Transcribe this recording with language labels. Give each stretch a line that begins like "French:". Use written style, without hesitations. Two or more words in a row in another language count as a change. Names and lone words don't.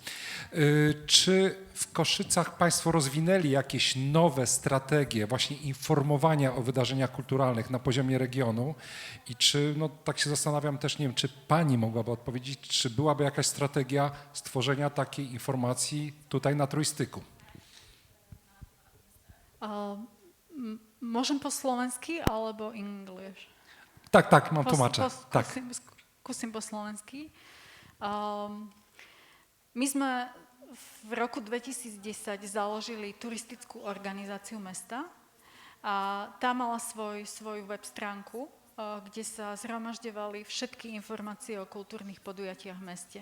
Polish: Czy w Koszycach Państwo rozwinęli jakieś nowe strategie właśnie informowania o wydarzeniach kulturalnych na poziomie regionu? I czy, tak się zastanawiam też, nie wiem, czy Pani mogłaby odpowiedzieć, czy byłaby jakaś strategia stworzenia takiej informacji tutaj na Trójstyku?
Slovak: Môžem po slovensky alebo English? Tak, mám tlumača. Tak. Skúsim po slovensky. My sme v roku 2010 založili turistickú organizáciu mesta a tá mala svoju web stránku, kde sa zhromažďovali všetky informácie o kultúrnych podujatiach v meste.